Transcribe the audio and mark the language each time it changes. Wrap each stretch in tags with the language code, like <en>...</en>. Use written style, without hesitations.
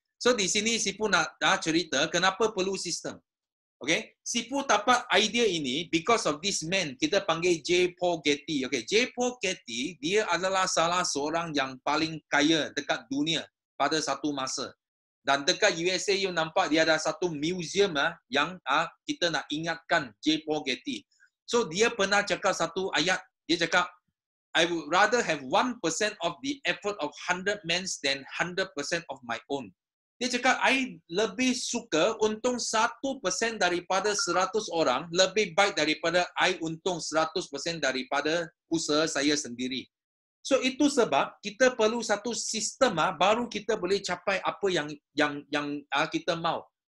<ms>So di sini Sifu nak cerita kenapa perlu sistem. Okay, Sifu dapat idea ini</ms> <en>because of this man,</en> <ms>kita panggil J. Paul Getty. Okay, J. Paul Getty, dia adalah salah seorang yang paling kaya dekat dunia pada satu masa. Dan dekat USA, you nampak dia ada satu museum yang kita nak ingatkan J. Paul Getty. So, dia pernah cakap satu ayat. Dia cakap,</ms> <en>I would rather have 1% of the effort of 100 men than 100% of my own.</en> <ms>Dia cakap, I lebih suka untung 1% daripada 100 orang, lebih baik daripada I untung 100% daripada usaha saya sendiri. So itu sebab kita perlu satu sistem baru kita boleh capai apa yang kita mau.</ms>